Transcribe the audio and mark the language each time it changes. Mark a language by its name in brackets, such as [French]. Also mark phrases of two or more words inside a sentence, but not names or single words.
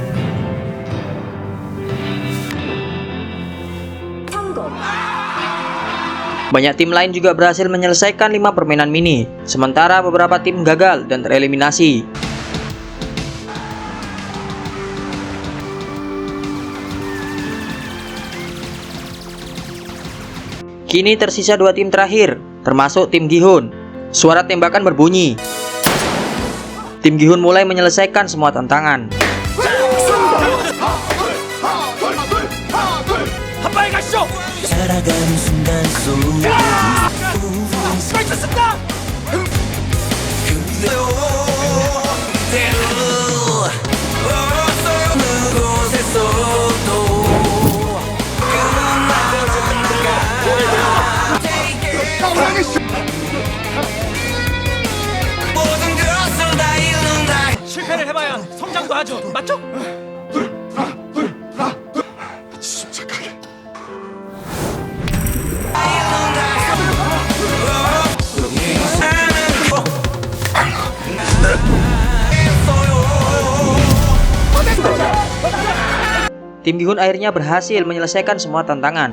[Korean] 성공. [Indonesian] Banyak tim lain juga berhasil menyelesaikan 5 permainan mini, sementara beberapa tim gagal dan tereliminasi. Kini tersisa 2 tim terakhir, termasuk tim Gi-hun. Suara tembakan berbunyi. Tim Gi-hun mulai menyelesaikan semua tantangan. [Korean] 한발 가시죠. 살아가는 순간 속에 펼쳤습니다. 어느 곳에서도 모든 것을 다 잃는다. 실패를 해봐야 성장도 하죠. 맞죠? 침착하게. [Indonesian] Tim Gi-hun akhirnya berhasil menyelesaikan semua tantangan.